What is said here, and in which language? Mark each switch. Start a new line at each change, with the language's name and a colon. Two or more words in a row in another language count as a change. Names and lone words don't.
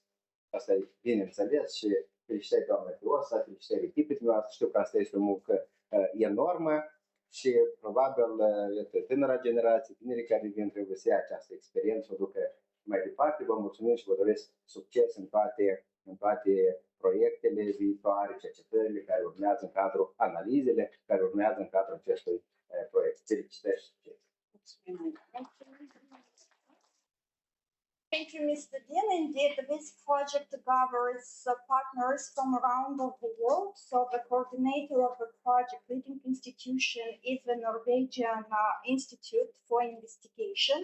Romanian: Asta e bineînțeles și felicitări doamna Teosa, felicitări echipei noastre, știu că asta este o muncă enormă și probabil tânăra generație, tinerii care vin trebuie să ia această experiență, o ducă mai departe. Vă mulțumim și vă doresc succes în toate proiectele viitoare, cercetările care urmează în cadrul analizele, care urmează în cadrul acestui proiect. Felicitări și succes!
English: Thank you, Mr. Dean. Indeed, this project gathers partners from around the world. So the coordinator of the project leading institution is the Norwegian Institute for Investigation.